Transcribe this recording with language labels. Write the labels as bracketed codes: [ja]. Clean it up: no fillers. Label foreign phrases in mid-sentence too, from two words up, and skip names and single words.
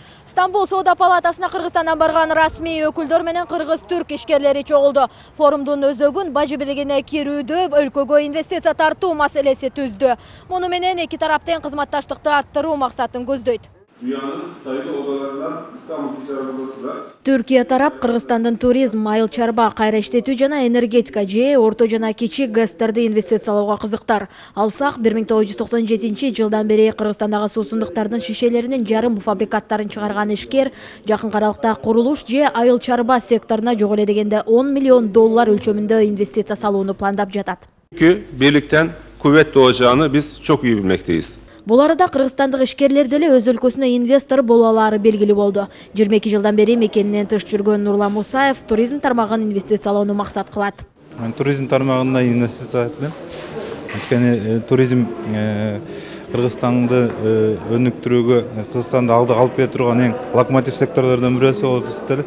[ky] Стамбул соода палатасына Кыргызстандан барган расмий өкүлдөр менен кыргыз-түрк ишкерлери чогулду. Форумдун өзөгүн бажы бийлигине кирүүдө өлкөгө инвестиция тартуу маселеси түздү. Муну менен эки тарап тең кызматташтыкты арттыруу максатын көздөйт. [tr] Dünyanın sayılı odalarından İstanbul Ticaret Odası da [ky] Түркия тарап Кыргызстандын туризм, айыл чарба, кайра иштетүү жана энергетика же орто жана кичи ГЭСтерди инвестициялоого кызыктар. Алсак 1997 жылдан бери Кыргызстандагы суусундуктардын шишелеринин жарым фабрикаттарын чыгарган ишкер жакын аралыкта курулуш же айыл чарба секторуна жок эле дегенде $10 миллион өлчөмүндө инвестиция салууну пландап жатат. [tr] Çünkü birlikten kuvvet doğacağını biz çok iyi bilmekteyiz. [ky] Бул арада кыргызстандык ишкерлер деле өз өлкөсүнө инвестор боло алары белгилүү болду. 22 жылдан бери мекенинен тыш жүргөн Нурлан Мусаев туризм тармагын инвестициялоону максат кылат. Туризм тармагына инвестиция этем. Анткени туризм Кыргызстанды өнүктүрүүгө, Кыргызстанды алдыга алып келе турган эң локомотив секторлордун бирөөсү болуп эсептелет.